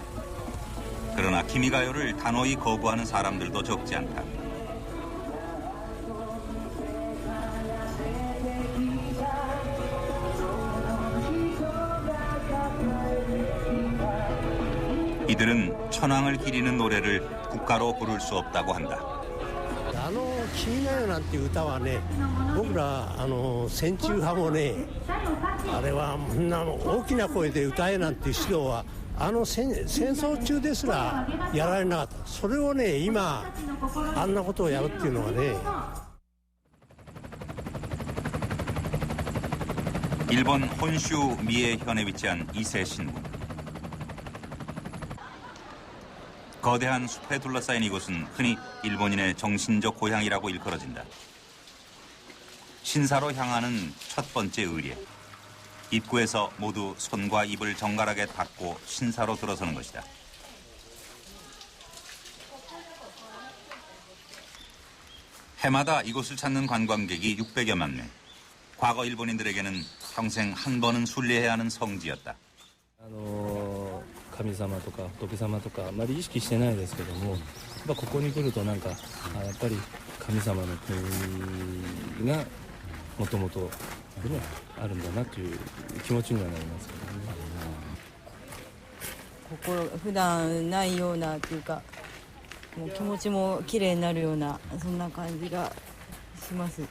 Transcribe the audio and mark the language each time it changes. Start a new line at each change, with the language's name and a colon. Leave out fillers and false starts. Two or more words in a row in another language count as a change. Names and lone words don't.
Korean: 그러나 기미가요를 단호히 거부하는 사람들도 적지 않다. 이들은 천황을 기리는 노래를 국가로 부를 수 없다고 한다.
Japanese: 君が代なんて歌はね、僕ら戦中派もね、あれは大きな声で歌えなんて指導は戦争中ですらやられなかった。それをね今あんなことをやるっていうのはね。
Korean: 일본 혼슈 미에현에 위치한 이세 신문. 거대한 숲에 둘러싸인 이곳은 흔히 일본인의 정신적 고향이라고 일컬어진다. 신사로 향하는 첫 번째 의례. 입구에서 모두 손과 입을 정갈하게 닫고 신사로 들어서는 것이다. 해마다 이곳을 찾는 관광객이 600여만 명. 과거 일본인들에게는 평생 한 번은 순례해야 하는 성지였다.
Japanese: 神様とか仏様とかあまり意識してないですけども、ここに来るとなんかやっぱり神様の国がもともとねあるんだなという気持ちにはなりますけどね。ここ普段ないようなっていうか、もう気持ちも綺麗になるようなそんな感じがします。